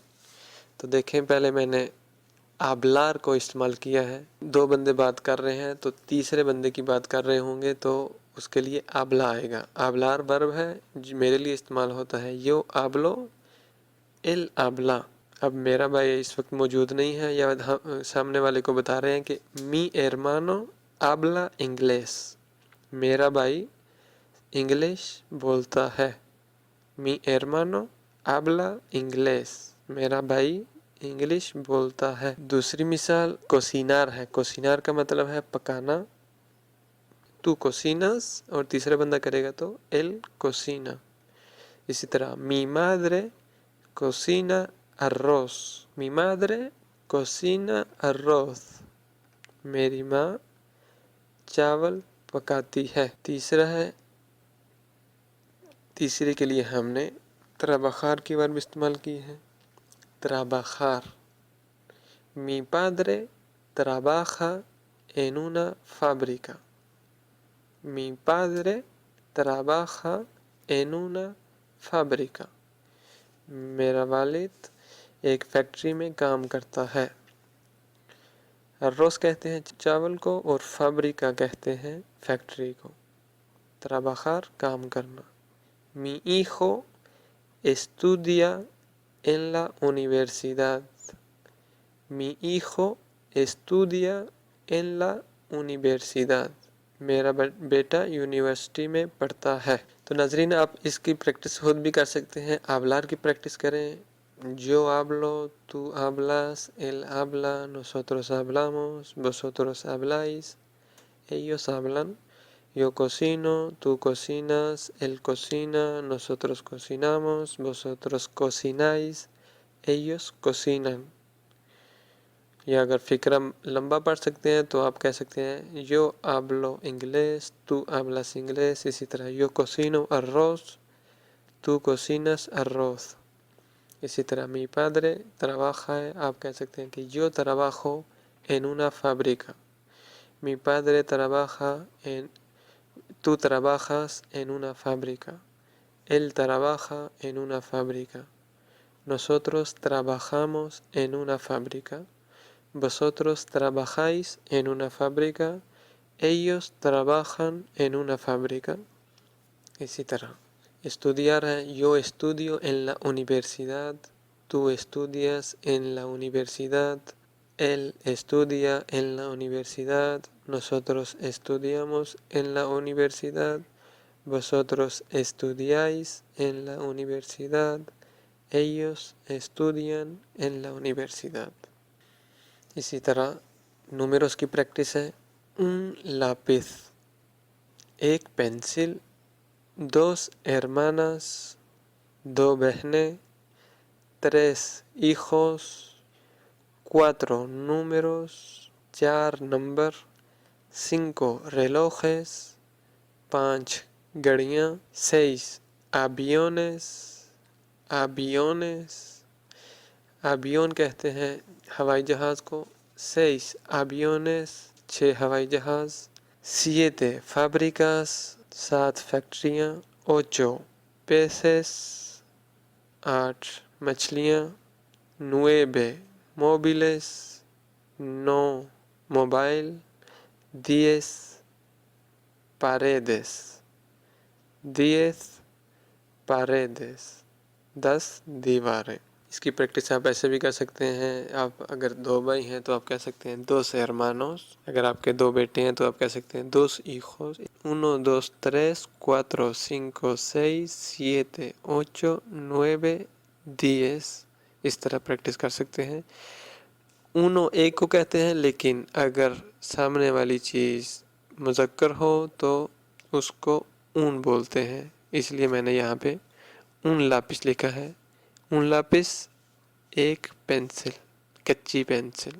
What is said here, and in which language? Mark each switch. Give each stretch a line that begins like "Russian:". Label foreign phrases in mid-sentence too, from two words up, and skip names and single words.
Urdu: تو دیکھیں پہلے میں نے آبلار کو استعمال کیا ہے، دو بندے بات کر رہے ہیں تو تیسرے بندے کی بات کر رہے ہوں گے تو اس کے لیے آبلا آئے گا۔ آبلار ورب ہے جو میرے لیے استعمال ہوتا ہے،
Spanish: yo hablo, él habla.
Urdu: اب میرا بھائی اس وقت موجود نہیں ہے، یا سامنے والے کو بتا رہے ہیں کہ
Spanish: mi hermano habla inglés,
Urdu: میرا بھائی انگلش بولتا ہے،
Spanish: mi hermano habla inglés,
Urdu: میرا بھائی انگلش بولتا ہے۔ دوسری مثال کوسینار ہے، کوسینار کا مطلب ہے پکانا، تو کوسیناس، اور تیسرا بندہ کرے گا تو
Spanish: él cocina.
Urdu: اسی طرح
Spanish: mi madre cocina arroz, mi madre cocina arroz,
Urdu: میری ماں چاول پکاتی ہے۔ تیسرا ہے، تیسرے کے لیے ہم نے trabajar کی ورب استعمال کی ہے،
Spanish: trabajar، mi padre trabaja en una fábrica، mi padre trabaja en una fábrica،
Urdu: میرا والد ایک فیکٹری میں کام کرتا ہے۔ arroz کہتے ہیں چاول کو، اور فابریکا کہتے ہیں فیکٹری کو۔
Spanish: trabajar
Urdu: کام کرنا۔
Spanish: mi hijo estudia en la universidad، mi hijo estudia en la universidad،
Urdu: میرا بیٹا یونیورسٹی میں پڑھتا ہے۔ تو ناظرین آپ اس کی پریکٹس خود بھی کر سکتے ہیں، آبلار کی پریکٹس کریں،
Spanish: yo hablo, tú hablas, él habla, nosotros hablamos, vosotros habláis, ellos hablan, yo cocino, tú cocinas, él cocina, nosotros cocinamos, vosotros cocináis, ellos cocinan۔
Urdu: یا اگر فقرہ لمبا پڑھ سکتے ہیں تو آپ کہہ سکتے ہیں
Spanish: yo hablo inglés, tú hablas inglés،
Urdu: اسی طرح
Spanish: yo cocino arroz, tú cocinas arroz۔
Urdu: اسی طرح
Spanish: mi padre trabaja
Urdu: ہے، آپ کہہ سکتے ہیں کہ
Spanish: yo trabajo en una fábrica، mi padre trabaja en، tú trabajas en una fábrica، él trabaja en una fábrica، nosotros trabajamos en una fábrica، vosotros trabajáis en una fábrica، ellos trabajan en una fábrica۔
Urdu: اسی طرح
Spanish: estudiar ہے، yo estudio en la universidad، tú estudias en la universidad، él estudia en la universidad، nosotros estudiamos en la universidad، vosotros estudiáis en la universidad، ellos estudian en la universidad۔
Urdu: اسی طرح نومیروس کی پریکٹس ہے،
Spanish: un lápiz،
Urdu: ایک پینسل،
Spanish: dos hermanas،
Urdu: دو بہنیں،
Spanish: tres hijos، cuatro números،
Urdu: چار نمبر،
Spanish: cinco relojes،
Urdu: پانچ گھڑیاں،
Spanish: seis aviones، aviones، avión
Urdu: کہتے ہیں ہوائی جہاز کو،
Spanish: seis aviones،
Urdu: 6 ہوائی جہاز،
Spanish: siete fábricas، 7 فیکٹریاں، ocho peces، 8 مچھلیاں، nueve móviles، 9 موبائل، diez paredes، 10 دیواریں۔
Urdu: اس کی پریکٹس آپ ایسے بھی کر سکتے ہیں، آپ اگر 2 بھائی ہیں تو آپ کہہ سکتے ہیں
Spanish: dos hermanos،
Urdu: اگر آپ کے 2 بیٹے ہیں تو آپ کہہ سکتے ہیں
Spanish: dos hijos، uno dos tres cuatro cinco seis siete ocho nueve diez،
Urdu: اس طرح پریکٹس کر سکتے ہیں۔ uno ایک کو کہتے ہیں، لیکن اگر سامنے والی چیز مذکر ہو تو اس کو اون بولتے ہیں، اس لیے میں نے یہاں پہ
Spanish: un lápiz
Urdu: لکھا ہے۔
Spanish: un lápiz
Urdu: ایک پینسل، کچی پینسل۔